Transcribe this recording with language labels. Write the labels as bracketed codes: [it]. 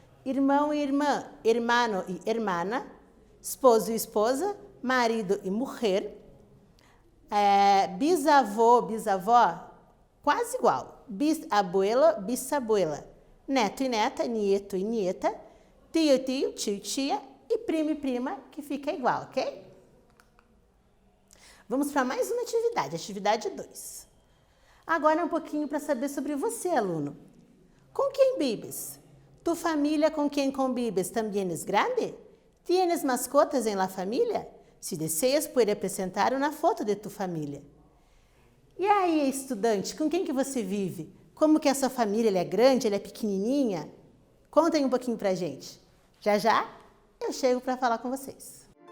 [pt] irmão e irmã, [es] hermano e hermana, [pt] esposo e esposa, marido e mulher, bisavô, bisavó, quase igual, [es] bisabuelo, bisabuela, [pt] neto e neta, [es] nieto e nieta, [pt] tio e tio, tio e tia, e primo e prima, que fica igual, ok? Vamos para mais uma atividade, atividade 2. Agora um pouquinho para saber sobre você, aluno. [es] ¿Con quién vives? ¿Tu familia con quien convives también es grande? ¿Tienes mascotas en la familia? Si deseas, puede apresentar uma foto de tu família. [pt] E aí, estudante, com quem que você vive? Como que é a sua família? Ela é grande? Ela é pequenininha? Conta aí um pouquinho pra gente. Já já eu chego para falar com vocês.